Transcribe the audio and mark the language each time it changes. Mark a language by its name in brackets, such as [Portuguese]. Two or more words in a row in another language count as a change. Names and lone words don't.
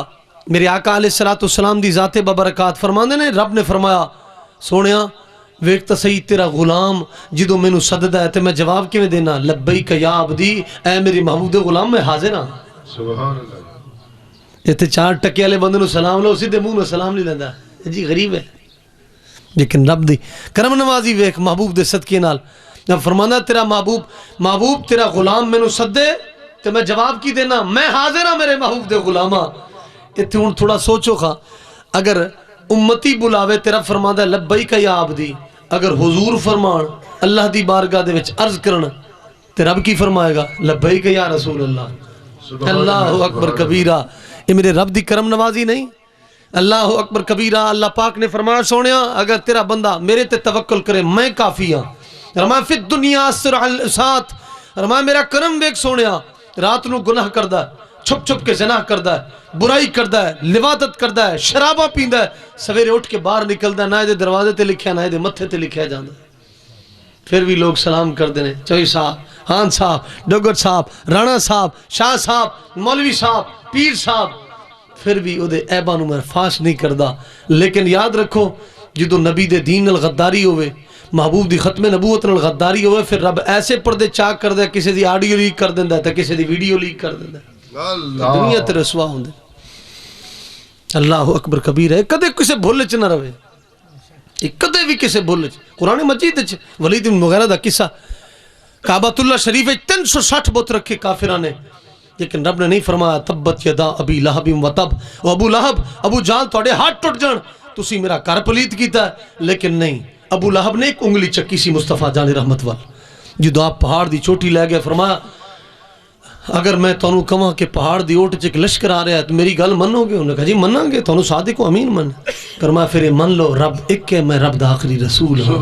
[Punjabi] میرے آقا علیہ‌السلام دی ذاتِ بابرکات فرماندے نے، رب نے فرمایا سونیا ویکھ تو سہی تیرا غلام جدوں مینوں سددا ہے تو میں جواب کیویں دینا, [Arabic] لبیک یا عبدی, [Punjabi] اے میری محبوب دے غلام میں حاضر ہاں. [Arabic] سبحان اللہ. [Punjabi] ایتھے 4 ٹکے والے بندے نوں سلام لو، سیدھے منہ میں سلام نہیں لیندا جی، غریب ہے. لیکن رب دی کرم نوازی ویکھ محبوب دے صدقے نال جب فرمانا تیرا محبوب تیرا غلام مینوں سدے تے میں جواب کی دینا میں حاضر ہاں میرے محبوب دے غلاماں ایتھے ہن تھوڑا سوچو خا اگر امتی بلاوے تیرا فرماندا [Arabic] لبیک یا عبدی [Punjabi] اگر حضور فرمان اللہ دی بارگاہ دے وچ عرض کرن تے رب کی فرمائے گا [Arabic] لبیک یا رسول اللہ اللہ اکبر کبیرہ [Punjabi] یہ میرے رب دی کرم نوازی نہیں [Arabic] اللہ اکبر کبیرہ [Punjabi] اللہ پاک نے فرمایا سونیا اگر تیرا بندہ میرے تے توکل کرے میں کافی ہاں فرمایا [Arabic] فی الدنیا اسرع الاسات [Punjabi] فرمایا میرا کرم ویکھ سونیا رات نو گناہ کردا ہے چھپ چھپ کے زنا کردا ہے برائی کردا ہے لواطت کردا ہے شرابہ پیندا ہے سویرے اٹھ کے باہر نکلدا ہے نہ دے دروازے تے لکھیا نہ دے متھے تے لکھیا جاندا پھر بھی لوگ سلام کر دینے چوئی صاحب ہان صاحب ڈگر صاحب رانا صاحب شاہ صاحب مولوی صاحب پیر صاحب پھر بھی او دے عیباں نو میں فاش نہیں کردا لیکن یاد رکھو جدو نبی دے دین نال غداری ہوئے محبوب دی ختم نبوت نال غداری ہوئے پھر رب ایسے پردے چاک کر دے کسی دی آڈیو لیک کر دیندا ہے تے کسی دی ویڈیو لیک کر دیندا ہے دنیا تے رسوا ہوندے [Arabic] اللہ اکبر کبیر [Punjabi] ہے کدے کسے بھول چ نہ رہے کدے بھی کسے بھول چ قرآن مجید وچ ولید بن مغیرہ دا قصہ کعبۃ اللہ شریف 360 بت رکھے کافراں نے لیکن رب نے نہیں فرمایا [Arabic] تبت یدا ابی لہب و تب [Punjabi] او ابو لہب ابو جہل تواڈے ہاتھ ٹوٹ جان تسی میرا گھر پلیت کیتا ہے لیکن نہیں ابو لہب نے ایک انگلی چکی سی مصطفیٰ جان رحمت وال جدو آپ پہاڑ دی چوٹی لے گئے فرمایا اگر میں تانوں کہاں کہ پہاڑ دی اوٹ چ لشکر آ رہا ہے تو میری گل منو گے انہوں نے کہا جی مناں گے تانوں صادق و امین من فرمایا پھر من لو رب ایک ہے میں رب دا آخری رسول ہوں